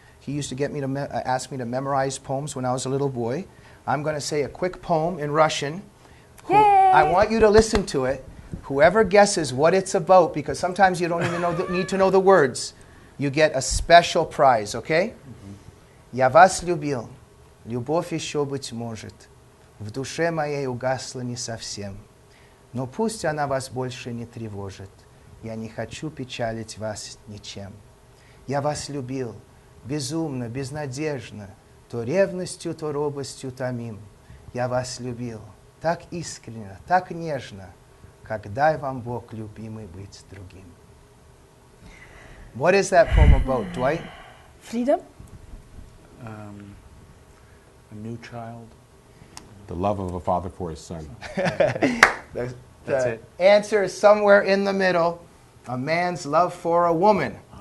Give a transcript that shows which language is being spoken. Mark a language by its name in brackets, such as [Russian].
[English] He used to get me to ask me to memorize poems when I was a little boy. I'm going to say a quick poem in Russian. I want you to listen to it. Whoever guesses what it's about, because sometimes you don't even need to know the words, you get a special prize, okay? [Russian] Я вас любил, любовь еще быть может. В душе моей угасла не совсем. Но пусть она вас больше не тревожит. Я не хочу печалить вас ничем. Я вас любил, безумно, безнадежно, то ревностью, то робостью томим. Я вас любил, так искренне, так нежно, как дай вам Бог, любимый, быть другим. [English] What is that poem about, Dwight? Freedom? A new child. The love of a father for his son. That's it. Answer is somewhere in the middle. A man's love for a woman.